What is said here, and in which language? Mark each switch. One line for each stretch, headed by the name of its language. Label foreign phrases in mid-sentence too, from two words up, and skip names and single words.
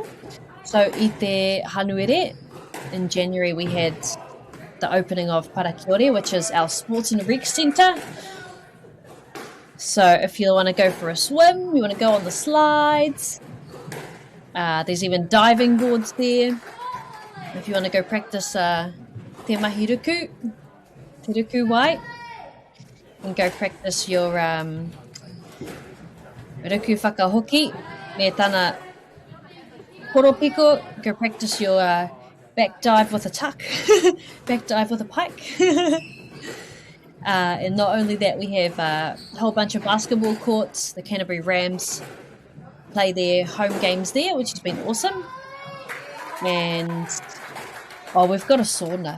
Māori: So I te Hanuere,
English: in January we had the opening of Parakiore, which is our sports and rec centre. So if you want to go for a swim, you want to go on the slides, there's even diving boards there. If you want to go practice
Māori: te mahi ruku, te ruku wai,
English: and go practice your
Māori: ruku whakahoki, me tana koropiko,
English: go practice your back dive with a tuck, back dive with a pike. And not only that, we have a whole bunch of basketball courts. The Canterbury Rams play their home games there, which has been awesome. And we've got a sauna.